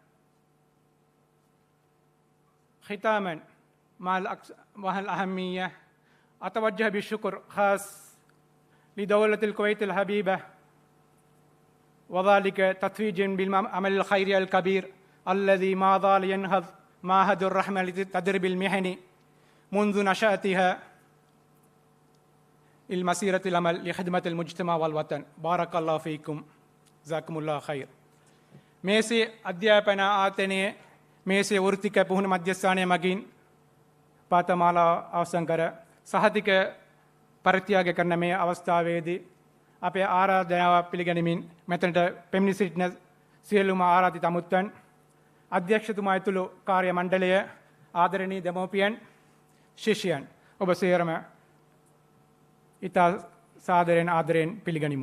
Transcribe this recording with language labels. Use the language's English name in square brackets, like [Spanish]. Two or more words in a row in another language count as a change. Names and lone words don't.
[Arabic] ختاما مع الأهمية أتوجه بالشكر خاص لدولة الكويت الحبيبة، وذلك تتويج بالعمل الخيري الكبير الذي ما زال ينهض معهد الرحمة للتدريب المهني منذ نشأتها المسيرة العمل لخدمة المجتمع والوطن. بارك الله فيكم. جزاكم الله خير. [Sinhala] මේසේ අධ්‍යාපන ආයතනයේ මේසේ වෘත්තික පුහුණු මධ්‍යස්ථානය මගින් පාඨමාලා අවසන් කර සහතික පරිත්‍යාග කරන මේ අවස්ථාවේදී අපේ ආරාධනාව පිළිගනිමින් මෙතනට පැමිණි සිටින සියලුම ආරාධිත අමුත්තන්, අධ්‍යක්ෂතුමා ඇතුළු කාර්ය මණ්ඩලය, ආදරණීය දෙමව්පියන්, ශිෂ්‍යයන් ඔබ සියරම ඉතා සාදරයෙන් ආදරයෙන් පිළිගනිමු.